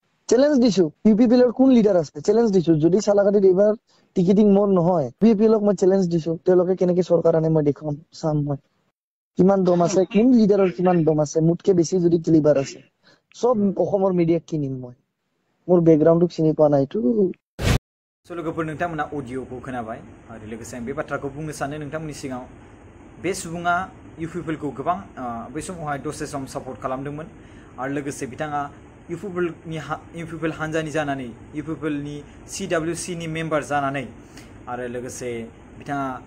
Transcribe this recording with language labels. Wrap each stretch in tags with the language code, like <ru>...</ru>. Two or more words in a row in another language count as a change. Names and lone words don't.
<as>চ্যালেঞ্জ দিছো ইউপিপিএল এর কোন লিডার আছে চ্যালেঞ্জ দিছো যদি সালাকাটিত এবাৰ টিকেটিং মোৰ নহয় ইউপিপিএল ক মই চ্যালেঞ্জ দিছো তেওঁলোকে কেনেকে চৰকাৰ আনে মই দেখাম চাম মই কিমান দম আছে কোন লিডাৰৰ কিমান দম আছে মুটকে বেছি যদি ক্লিবাৰ আছে সব অসমৰ মিডিয়াক কিনিম মই মোৰ ব্যাকগ্রাউন্ডক চিনি পোৱা নাই তো</as> <brx>लोगोफोर नोंथांमोना अडिअखौ खोनाबाय आरो लोगोसे आं बे बाथ्राखौ बुंनो सानो नोंथांमोननि सिगाङाव बे सुबुङा इउपिपिएलखौ गोबां बै समावहाय दसे</brx> <en>some support</en> <brx>खालामदोंमोन आरो लोगोसे बिथाङा इउपिपिएल हान्जानि जानानै इउपिपिएलनि सिडब्लिउसिनि मेम्बार जानानै आरो लोगोसे बिथाङा</brx>